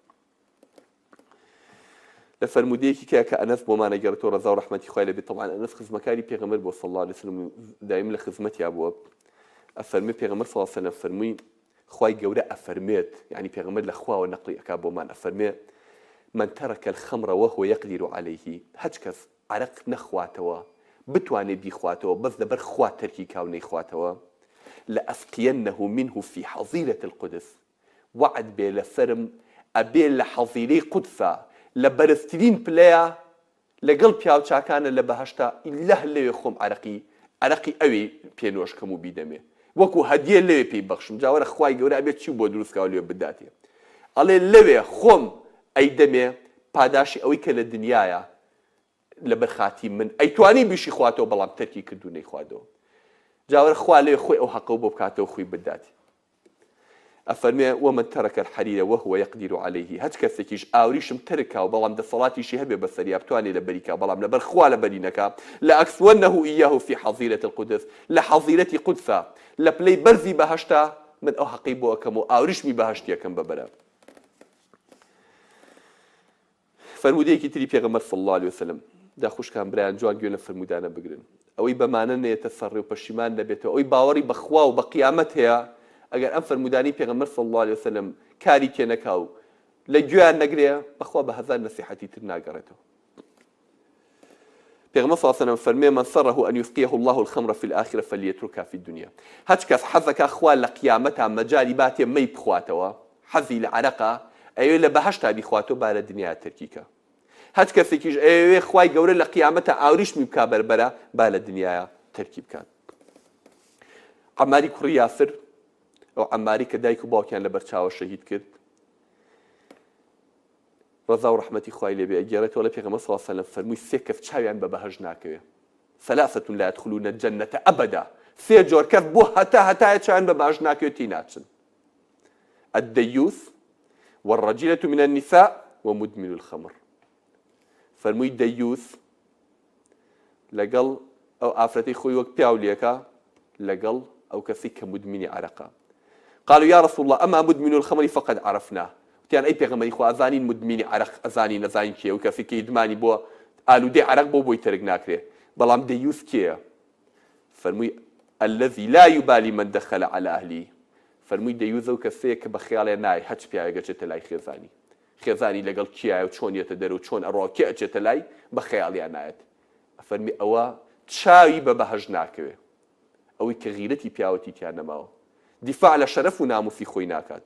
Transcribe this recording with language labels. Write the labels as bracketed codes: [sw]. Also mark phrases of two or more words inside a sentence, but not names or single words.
[ckb] لە فەرمودەیەکی کە ئەنەس بۆمانە گەڕێتەوە ڕەزا و ڕەحمەتی خوای لێ بێت، طبعاً ئەنەس خزمەکاری پێغەمبەر بۆ [ar] صلی الله علیه وسلم [ckb] دائیم لە خزمەتیا بووە، ئەفەرمێ پێغەمبەر [ar] صلی الله علیه وسلم [ckb] فەرمووی خوای گەورە ئەفەرمێت، یعنی پێغەمبەر لە خواوە نەقلی ئەکا بۆمان، ئەفەرمێ [ar] من ترك الخمر وهو يقدر عليه، [ckb] هەچ کەس عەرەق نەخواتەوە بتوانێت بیخواتەوە بەس لەبەر خوا تەرکی کاو نەیخواتەوە [ar] لأسقينه منه في حظيرة القدس، [ckb] وعد بێ لەسەرم ئەبێ لە حەظیرەی قودسە لە بەرزترین پلەیە لەگەڵ پیاوچاکانە لە بەهەشتا ئیلا لەوێ خۆم عەرەقی ئەوێ پێنۆشکەم و بیدەمێ وەکو هەدیە لەوێ پێی بەخشم، جاوەرە خوای گەورە ئەبێت چی بۆ دروستکاو لێ بداتێ، ئەڵێ لەوێ خۆم ئەیدەمێ پاداشی ئەوەی کە لە دنیاە لەبەر خاتی من ئەیتوانی بیشی خواتەوە بەڵام تەرکی کردو نەیخواتەوە، جاوەرە خوا لێ خۆی ئەو حەقە بۆ بکاتەوە خۆی بداتی. [ar] ئەفەرمێ ومن ترك الحرير وهو يقدر عليه، [ckb] هەچ کەسێکیش ئاوریشم ترکا و بەڵام دەسەڵاتیشی هەبێ بەسەریا بتوانێت لە بەریکا بەڵام لەبەر خوا لە بەری نەکا [ar] لأكسونة إياه في حظيرة القدس، [ckb] لە حەظیرەتی قودسە لە پلەی بەرزی بەهەشتا من ئەو حەقی بۆ ئەکەم و ئاوریشمی بەهەشتیەکەم بەبەرە. فەرمودەیەکی تری پێغەمبەر [ar] صلی الله علیه وسلم [ckb] داخوشکان برایان جوان گوێ لە فەرمودانە بگرن، ئەوەی بەمانە نێتە سەڕێ و پەشیمان نەبێتەوە، ئەوەی باوەڕی بەخوا و بە قیامەت هەیە ئەگەر ئەم فەرمودانی پێغەمبەر [ar] صلی الله علیه وسلم [ckb] کاری تێ نەکاو لە گوێیان نەگرێ بەخوا بە هەزار نەسیحەتی تر ناگەڕێتەوە. [ar] پێغەمبەر صلی الله علیه وسلم فەرمێ من سره أن يسقيه الله الخمر في الآخرة فليتركها في الدنيا، [ckb] هەچ کەس حەزەکە خوا لە قیامەتا مەجاری باتێ مەی بخواتەوە، حەزی لە عەرەقە ئەوێ لە بەهەشتا بیخواتەوە با لە دنیا تەرکیکە. هەچ کەسێکیش ئەوێ خوای گەورە لە قیامەتە ئاوریشمی بکا بەربەرە با لە دنیاە تەرکی بکات. عەماری کوڕی یاسر، ئەو عەماری کە دایک و باوکیان لە بەرچاوە شەهید کرد، ڕەزا و ڕەحمەتی خوای لێبێ ئەگێڕێتەوە لە پێغەمبەر [ar] صلی الله علیه وسلم [ckb] فەرمووی سێ کەس چاویان بە بەهەژ ناکەوێ، [ar] ثلاثة لا يدخلون الجنة أبدا، [ckb] سێ جۆر کەس بۆ هەتایە چاویان بە بەهەژ ناکەوێت تی ناچن. [ar] الديوث والرجيلة من النساء ومدمن الخمر. [ckb] فەرمووی دەیوث لەگەڵ ئەو ئافرەتەی خۆی وەک پیاو لێکە لەگەڵ ئەو کەسی کە مدمنی عەرەقە. [ar] قالوا يا رسول الله أما مدمن الخمر فقد عرفناه. [ckb] وتیان ئەی پێغەمبەری خوا ئەزانین مدمنی عەرەق ئەزانین نەزانین کێیە، و کەسی کە ئیدمانی بۆ ئالوودەی عەرەق بۆی تەرک ناکرێ، بەڵام دەیوث کێیە؟ [ar] فەرمووی الذي لا يبالي من دخل على أهله. [ckb] فەرمووی دەیوث ئەو کەسەیە کە بە خەیاڵێ نایە هەچ پیاوێک ئەچێتە لای خێزانی، خێزانی لەگەڵ کیایە و چۆن یێتە دەرەوە و چۆن ئەڕۆ کێ ئەچێتە لای بە خەیاڵیان نایەت. فەرمی ئەوە چاوی بە بەهەژ ناکەوێ، ئەوەی کە غیرەتی پیاوەتی تیان نەماوە، دیفاع لە شەرەف و ناموسی خۆی ناکات.